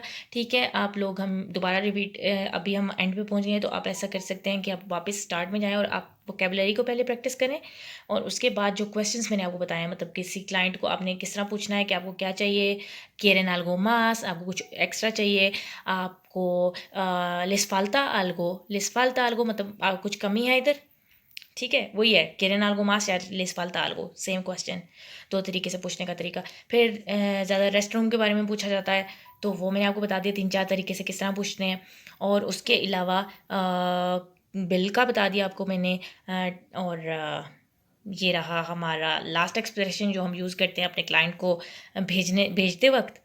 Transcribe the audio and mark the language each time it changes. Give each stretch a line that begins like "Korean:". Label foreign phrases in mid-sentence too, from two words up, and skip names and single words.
Hindi: ठीक है, आप लोग हम दोबारा रिपीट, अभी हम एंड पे पहुंच गए हैं, तो आप ऐसा कर सकते हैं कि आप वापस स्टार्ट में जाएं और आप वोकेबलरी को पहले प्रैक्टिस करें, और उसके बाद जो क्वेश्चंस मैंने आपको बताया, मतलब किसी क्लाइंट को आपने किस तरह पूछना है कि आपको क्या चाहिए,
Spanish: quieren algo más,
Hindi: आपको कुछ एक्स्ट्रा चाहिए, आपको
Spanish: les falta algo
Hindi: मतलब कुछ कमी है इधर, ठीक है, वही है
Spanish: quieren algo más
Hindi: या
Spanish: les falta algo,
English: same question,
Hindi: दो तरीके से पूछने का तरीका। फिर ज़्यादा
English: rest room
Hindi: के बारे में पूछा जाता है, तो वो मैंने आपको बता दिया 3-4 तरीके से किस तरह पूछते हैं, और उसके अलावा बिल का बता दिया आपको मैंने, और ये रहा हमारा
English: last expression
Hindi: जो हम यूज़ करते हैं अपने क्लाइंट को भेजते वक्त।